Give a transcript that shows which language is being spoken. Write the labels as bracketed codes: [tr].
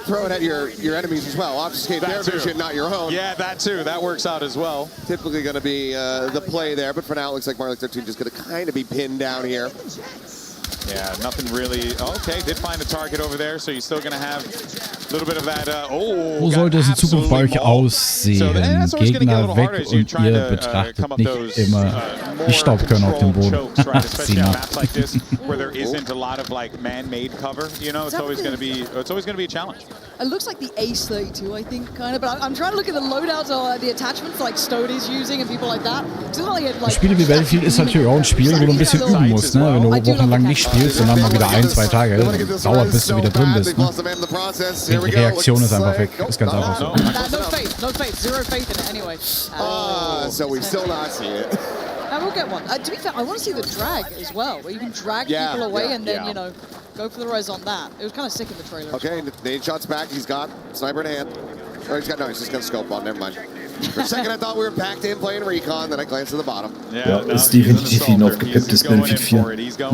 [en] Throw it at your enemies as well. Obfuscate their vision, not your own. Yeah, that too. That works out as well. Typically going to be the play there, but for now it looks like Marley 13 just going to kind of be pinned down here. Yeah, nothing really. Okay, did find a target over there, so you're still going to have a little bit of that. [de] Wo sollte es in Zukunft bei euch aussehen? Gegner weg und ihr betrachtet nicht immer die Staubkörner auf dem Boden. [en] Where there isn't a lot of like man-made cover, you know, it's always going to be a challenge. It looks like the Ace 32, I think, kind of. But I'm trying to look at the loadouts or the attachments like Stody's using and people like that. [de] Spiele wie Battlefield ist natürlich auch ein Spiel, wo du ein bisschen üben musst, ne? Wenn du wochenlang nicht spielst und dann mal wieder 1-2 Tage dauert, bis du wieder drin bist, ne? Die Reaktion ist einfach weg. Ist ganz einfach so. [en] No faith, zero faith in it anyway. So we still not see it. And we'll get one. To be fair, I want to see the drag as well, where you can drag people away and then, you know, go for the res on that. It was kind of sick in the trailer. Okay, Nate shots back. He's got sniper in hand. Or he's just got scope on. Never mind. For a second, I thought we were packed in playing recon. Then I glanced to the bottom. [de] Ja, ist definitiv ein aufgepepptes Battlefield 4.